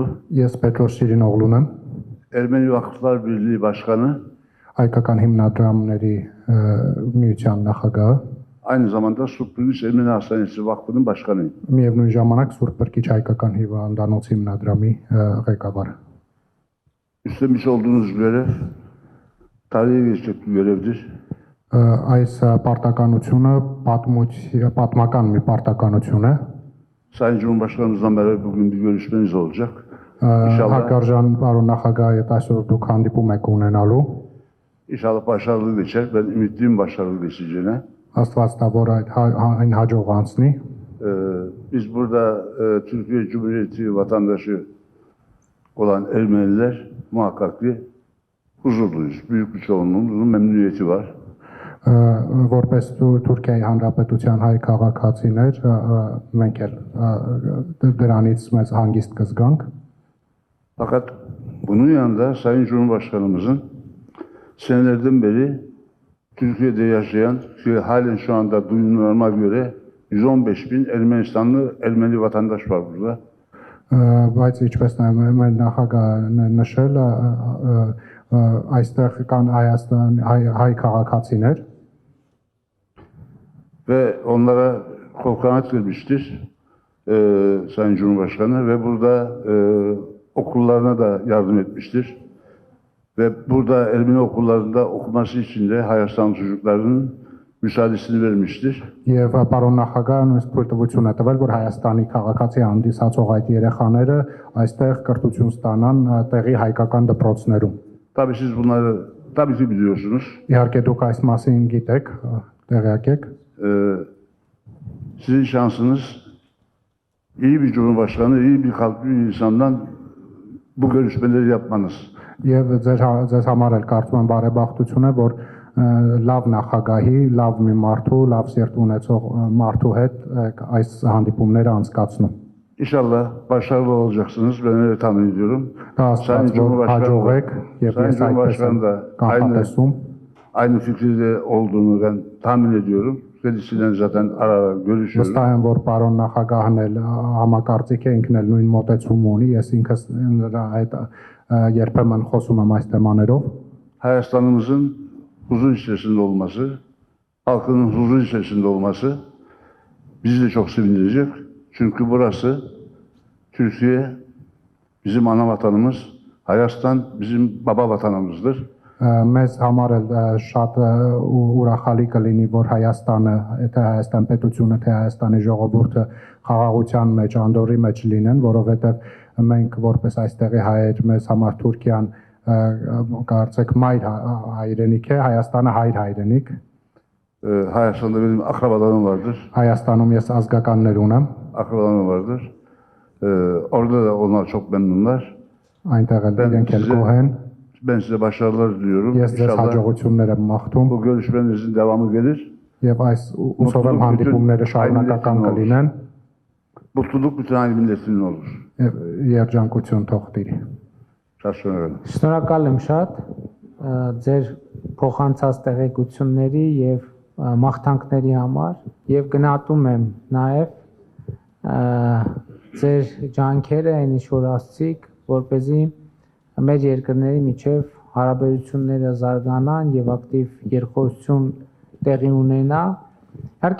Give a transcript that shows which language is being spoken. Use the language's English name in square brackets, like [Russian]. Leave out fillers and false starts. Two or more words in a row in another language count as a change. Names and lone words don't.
[Armenian] ես Պետրոս Շիրինօղլուն եմ, [Turkish] Ermeni Vakıflar Birliği Başkanı, [Armenian] հայկական հիմնադրամների միության նախագահը, [Turkish] aynı zamanda Surplulis Ermeni Hastanesi Vakfı'nın başkanıyım. [Armenian] Միևնույն ժամանակ Սուրբ Բրկիչ հայկական հիվանդանոցի հիմնադրամի ղեկավարը։ [Turkish] Üstlenmiş olduğunuz görev tarihe geçecek bir görevdir. [Armenian] Այս պարտականությունը պատմական մի պարտականություն է։ [Turkish] Sayın Cumhurbaşkanımızla beraber bugün bir görüşmeniz olacak. İnşallah, [Armenian] Հարգարժան պարոն նախագահ, այդ այսօր դուք հանդիպում եք ունենալու։ [Turkish] inşallah başarılı geçer. Ben ümitliyim başarılı geçeceğine. [Armenian] Աստված տա, որ այն հաջող անցնի։ [Turkish] Biz burada Türkiye Cumhuriyeti vatandaşı olan Ermeniler muhakkak ki huzurluyuz. Büyük bir çoğunluğumuzun memnuniyeti var. [Armenian] Որպես Թուրքիայի Հանրապետության հայ քաղաքացիներ մենք էլ դրանից մեծ հանգիստ կզգանք։ [Turkish] Fakat bunun yanında Sayın Cumhurbaşkanımızın senelerden beri Türkiye'de yaşayan, halen şu anda duyumlarıma göre 115.000 Ermenistanlı Ermeni vatandaş var burada. [Armenian] Բայց ինչպես նաև նախագահը նշել, այստեղ կան հայ քաղաքացիներ [Turkish] Ve onlara kol kanat vermiştir Sayın Cumhurbaşkanı ve burada okullarına da yardım etmiştir. Ve burada Ermeni okullarında okuması için de Hayastan çocuklarının müsaadesini vermiştir. [Armenian] Եվ պարոն նախագահը նույնիսկ թույլտվություն է տվել, որ Հայաստանի քաղաքացի հանդիսացող այդ երեխաները այստեղ կրթություն ստանան տեղի հայկական դպրոցներում։ [Turkish] Tabii siz bunları tabii ki biliyorsunuz. [Armenian] Իհարկե դուք այս մասին գիտեք, տեղյակ եք։ [Turkish] Sizin şansınız iyi bir cumhurbaşkanı, iyi bir kalpli bir insandan bu görüşmeleri yapmanız. [Armenian] Եվ ձեզ համար էլ կարծում եմ բարեբախտություն է, որ լավ նախագահի, լավ մի մարդու, լավ սիրտ ունեցող մարդու հետ այս հանդիպումները անցկացնում։ [Turkish] İnşallah başarılı olacaksınız. Ben öyle tahmin ediyorum. Sayın Cumhurbaşkanı da aynı fikirde olduğunu ben tahmin ediyorum. Kendisiyle zaten ara ara görüşüyorum. [Armenian] Վստահ եմ, որ պարոն նախագահն էլ համակարծիք է, ինքն էլ նույն մոտեցում ունի, ես ինքս նրա հետ երբեմն խոսում եմ այս թեմաներով։ [Turkish] Hayastanımızın huzur içerisinde olması, halkının huzur içerisinde olması bizi de çok sevindirecek. Çünkü burası Türkiye bizim ana vatanımız, Hayastan bizim baba vatanımızdır. [Armenian] Մեզ համար էլ շատ ուրախալի կլինի, որ Հայաստանը, թե Հայաստան պետությունը, թե Հայաստանի ժողովուրդը խաղաղության մեջ, անդորի մեջ լինեն, որովհետև մենք որպես այստեղի հայեր, մեզ համար Թուրքիան կարծեք մայր հայրենիք է, Հայաստանը հայր հայրենիք։ [Turkish] Hayastan'da benim akrabalarım vardır. [Armenian] Հայաստանում ես ազգականներ ունեմ, [Turkish] Akrabalarım vardır. Orada da onlar çok memnunlar. [Armenian] այնտեղ էլ իրենք էլ գոհ են։ [Turkish] Ben size başarılar diliyorum. [Armenian] Ես ձեզ [Turkish] İnşallah [Armenian] հաջողություններ եմ մաղթում [Turkish] bu görüşmenizin devamı gelir. [Armenian] եւ այս ուսով եմ հանդիպումները շարունակական կլինեն [Turkish] Mutluluk bütün aynı milletinin olur. [Armenian] եւ երջանկություն թող տիրի։ [Turkish] Şaşırıyorum. [Armenian] Շնորհակալ եմ շատ ձեր փոխանցած տեղեկությունների եւ մաղթանքների համար եւ գնահատում եմ նաեւ ձեր ջանքերը այն ինչ որ ասցիք, որպեսզի մեր երկրների միջև հարաբերությունները զարգանան եւ ակտիվ երկխոսություն տեղի ունենա։ Իհարկե